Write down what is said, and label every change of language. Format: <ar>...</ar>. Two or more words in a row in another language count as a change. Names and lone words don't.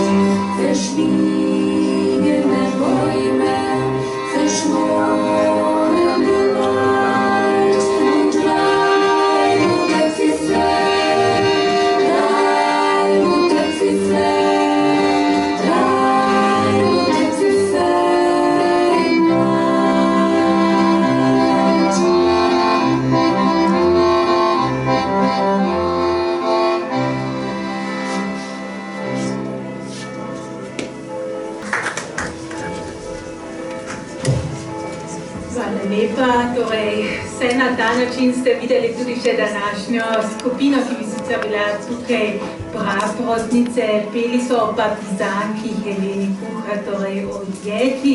<de>Verschwiegene Bäume, verschworene Wald und drei rote Pfiffe, drei rote Pfiffe, drei rote Pfiffe im Wald.</de> <sl>Hvala lepa. Torej, vse na ta način ste videli tudi še današnjo skupino, ki bi sicer bila tukaj praprotnice, peli so partizanki Heleni Kuhar, torej odjeti.</sl>